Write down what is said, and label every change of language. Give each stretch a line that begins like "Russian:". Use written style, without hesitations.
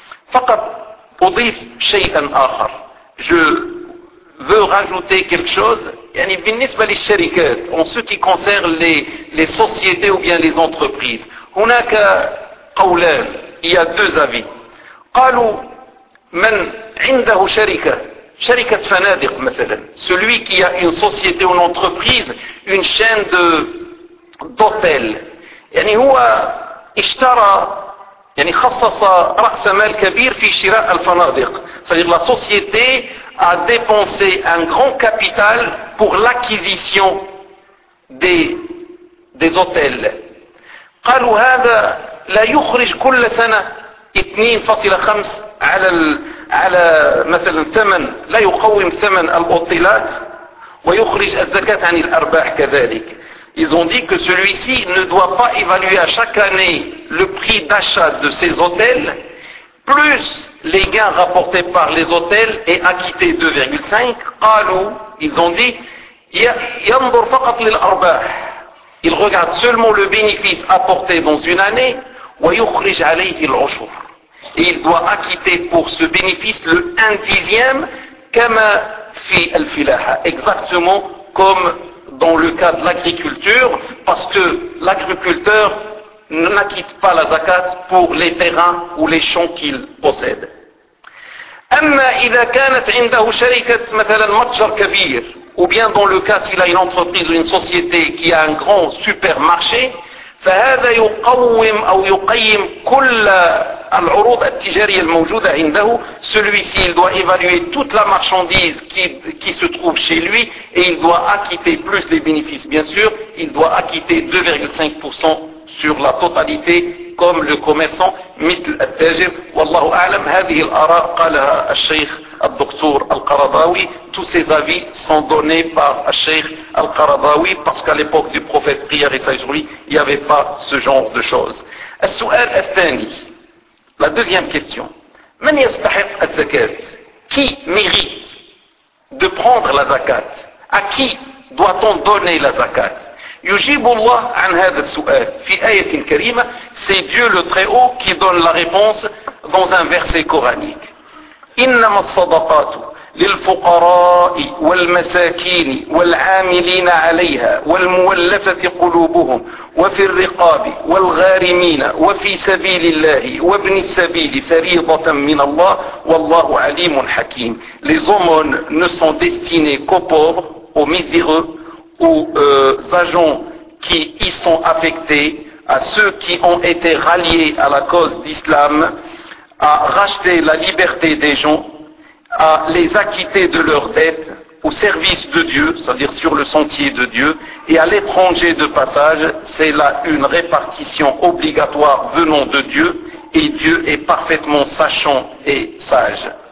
Arabic: Faqat udif shay'an akhar.
French: Je veut rajouter quelque chose, yani
Arabic: بالنسبة للشركات,
French: en ce qui concerne les sociétés ou bien les entreprises.
Arabic: هناك قولان,
French: il y a deux avis.
Arabic: قالوا من عنده شركة, شركة فنادق مثلا,
French: celui qui a une société ou une entreprise, une chaîne d'hôtels.
Arabic: يعني هو اشترى, يعني خصص رأس مال كبير في شراء الفنادق.
French: C'est-à-dire la société a dépensé un grand capital pour l'acquisition des hôtels.
Arabic: قالوا هذا لا يخرج كل سنة 2.5 على مثلا ثمن لا يقوم ثمن الأوتيلات ويخرج الزكاة عن الأرباح كذلك.
French: Ils ont dit que celui-ci ne doit pas évaluer à chaque année le prix d'achat de ses hôtels plus les gains rapportés par les hôtels et acquittés 2,5.
Arabic: قالوا,
French: ils ont dit,
Arabic: ينظر فقط للأرباح.
French: Il regarde seulement le bénéfice apporté dans une année
Arabic: ويخرج عليه العشور.
French: Et il doit acquitter pour ce bénéfice le 1/10
Arabic: كما في الفلاحة.
French: Exactement comme dans le cas de l'agriculture, parce que l'agriculteur n'acquitte pas la zakat pour les terrains ou les champs qu'il possède.
Arabic: أما إذا كانت عنده شركة مثلا متجر كبير,
French: ou bien dans le cas s'il a une entreprise ou une société qui a un grand supermarché,
Arabic: فهذا يقوم أو يقيم كل العروض التجارية الموجودة عنده.
French: Celui-ci, il doit évaluer toute la marchandise qui se trouve chez lui et il doit acquitter plus les bénéfices, bien sûr, il doit acquitter 2,5% sur la totalité comme le commerçant
Arabic: مثل التاجر. والله أعلم هذه الآراء قالها الشيخ الدكتور القرضاوي.
French: Tous ces avis sont donnés par الشيخ القرضاوي parce qu'à l'époque du prophète Qiyar et Sajouri, il n'y avait pas ce genre de choses.
Arabic: السؤال الثاني.
French: La deuxième question.
Arabic: من يستحق الزكاة?
French: Qui mérite de prendre la zakat? À qui doit-on donner la zakat?
Arabic: يجيب الله عن هذا السؤال في آية كريمة.
French: C'est Dieu le Très-Haut qui donne la réponse dans un verset coranique.
Arabic: إنما الصدقات للفقراء والمساكين والعاملين عليها والمولفة قلوبهم وفي الرقاب والغارمين وفي سبيل الله وابن السبيل فريضة من الله والله عليم حكيم.
French: Les aumônes ne sont destinées qu'aux pauvres, aux miséreux, aux agents qui y sont affectés, à ceux qui ont été ralliés à la cause d'Islam, à racheter la liberté des gens, à les acquitter de leurs dettes au service de Dieu, c'est-à-dire sur le sentier de Dieu, et à l'étranger de passage, c'est là une répartition obligatoire venant de Dieu, et Dieu est parfaitement sachant et sage.